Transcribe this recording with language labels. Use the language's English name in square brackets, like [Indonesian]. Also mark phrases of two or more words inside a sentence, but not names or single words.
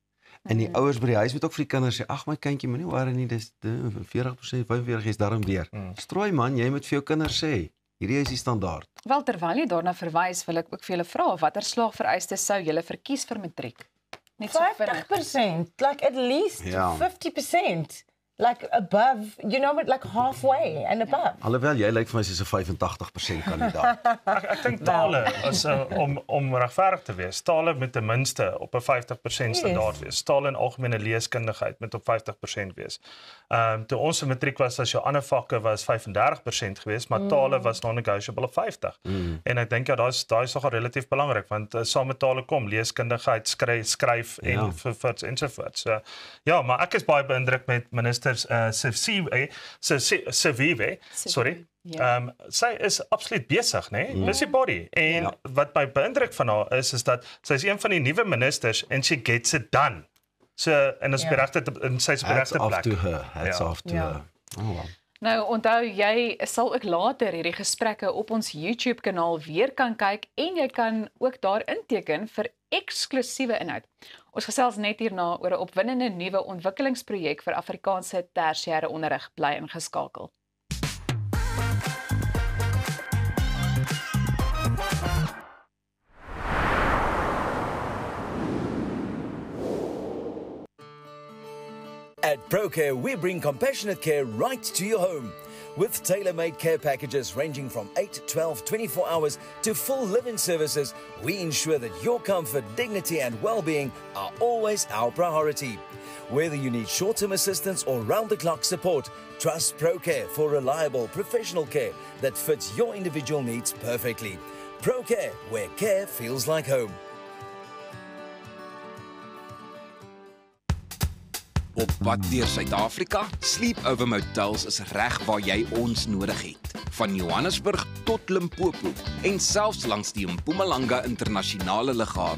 [Afrikaans] En die ouers by die huis moet ook vir die kinders sê, ag my kindjie, moenie worry nie, dis 40%, 45% is daarom weer. Strooi man, jy moet vir jou kinders sê, hierdie is die standaard. Wel, terwyl jy daarna verwys, wil ek ook vir julle vra, watter slaagvereistes sou julle verkies vir matriek? Net so vinnig. [English] 50%, like at least 50%. Like above, you know what, like halfway and above. [Afrikaans] Alhoewel jy lyk vir my soos 'n 85% kandidaat. Ek dink tale is om regverdig te wees. Tale moet ten minste op 'n 50% standaard wees. Tale en algemene leeskundigheid moet op 50% wees. Toe ons in matriek was, as jou ander vakke was 35% geweest, maar tale was non-negotiable op 50. En ek dink ja, daai is nogal relatief belangrik want saam met tale kom leeskundigheid, skryf en ensovoorts. Ja, maar ek is baie beïndruk met minister Siviwe, sorry. Sy is absoluut besig, né? Busybody. En wat my beïndruk van haar is dat sy is een van die nuwe ministers en [English] she gets it done. [Afrikaans] So en is beregte in sy beregte plek. [English] Hats off to her. Oh, wow. [Afrikaans] Nou, onthou jy sal ook later hierdie gesprekke op ons YouTube kanaal weer kan kyk en jy kan ook daar inteken vir eksklusiewe inhoud. Ons gesels net hierna oor 'n opwindende nuwe ontwikkelingsprojek vir Afrikaanse tersiêre onderrig. Bly ingeskakel. [English] At ProCare, we bring compassionate care right to your home. With tailor-made care packages ranging from 8, 12, 24 hours to full live-in services, we ensure that your comfort, dignity and well-being are always our priority. Whether you need short-term assistance or round-the-clock support, trust ProCare for reliable, professional care that fits your individual needs perfectly. ProCare, where care feels like home. [Afrikaans] Op pad deur Suid-Afrika, Sleepover Motels is reg waar jy ons nodig het. Van Johannesburg tot Limpopo en selfs langs die Mpumalanga internasionale lughawe.